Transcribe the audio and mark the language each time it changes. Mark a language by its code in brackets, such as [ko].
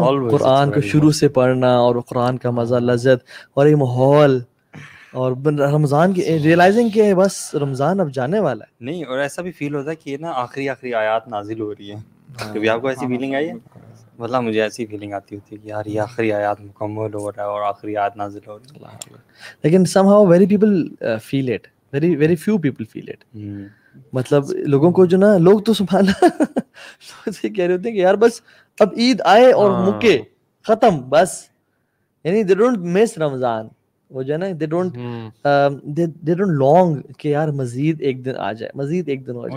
[ur] قرآن کو شروع سے پڑھنا, اور قرآن کا مزہ, لذت, اور یہ ماحول, اور رمضان کی ریئلائزنگ کہ بس رمضان اب جانے والا ہے. نہیں, اور ایسا بھی فیل ہوتا ہے کہ نا آخری آیات نازل ہو رہی ہیں. کبھی آپ کو ایسی فیلنگ آئی ہے؟ مطلب مجھے ایسی فیلنگ آتی ہوتی ہے کہ یار یہ آخری آیات مکمل ہو رہا ہے اور آخری آیات نازل ہو رہی ہے. [en] لیکن somehow very people feel it, very few people feel it. [ur] مطلب لوگوں کو جو نا, لوگ تو سبحان اللہ کہہ رہے ہوتے ہیں کہ یار بس اب عید آئے اور مکے ختم بس, یعنی [en] they don't miss [ur] رمضان, وہ جو ہے نا [en] they don't long [ur] کہ یار مزید ایک دن آ جائے, مزید ایک دن ہو جائے,